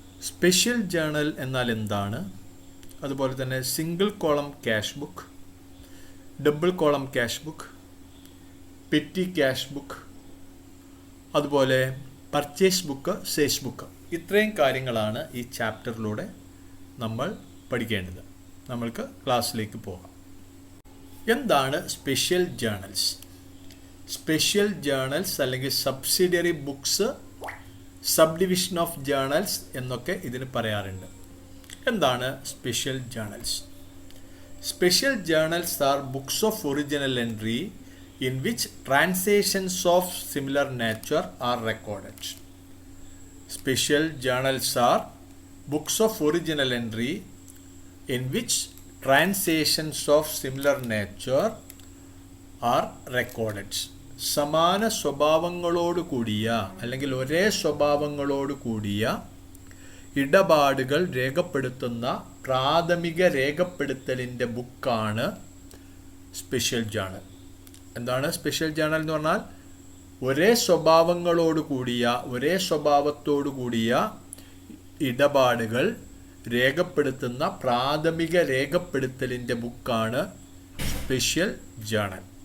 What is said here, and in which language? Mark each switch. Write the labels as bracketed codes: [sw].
[ml] Special journal എന്നാൽ എന്താണ്, അതുപോലെ തന്നെ single column cash book, double column cash book, petty cash book, അതുപോലെ പർച്ചേസ് ബുക്ക്, സെയിൽസ് ബുക്ക്, ഇത്രയും കാര്യങ്ങളാണ് ഈ ചാപ്റ്ററിലൂടെ നമ്മൾ പഠിക്കേണ്ടത്. നമ്മൾക്ക് ക്ലാസ്സിലേക്ക് പോകാം. എന്താണ് സ്പെഷ്യൽ ജേണൽസ്? സ്പെഷ്യൽ ജേണൽസ് അല്ലെങ്കിൽ subsidiary books, sub division of journals എന്നൊക്കെ ഇതിന് പറയാറുണ്ട്. എന്താണ് special journals? [en] Special journals are books of original entry in which transactions of similar nature are recorded. Special journals are books of original entry in which transactions of similar nature are recorded. [ml] സമാന സ്വഭാവങ്ങളോട് കൂടിയ അല്ലെങ്കിൽ ഒരേ സ്വഭാവങ്ങളോട് കൂടിയ ഇടപാടുകൾ രേഖപ്പെടുത്തുന്ന പ്രാഥമിക രേഖപ്പെടുത്തലിൻ്റെ ബുക്കാണ് special journal. എന്താണ് സ്പെഷ്യൽ ജേണൽ എന്ന് പറഞ്ഞാൽ? ഒരേ സ്വഭാവങ്ങളോട് കൂടിയ ഒരേ സ്വഭാവത്തോടു കൂടിയ ഇടപാടുകൾ രേഖപ്പെടുത്തുന്ന പ്രാഥമിക രേഖപ്പെടുത്തലിൻ്റെ ബുക്കാണ് സ്പെഷ്യൽ ജേണൽ.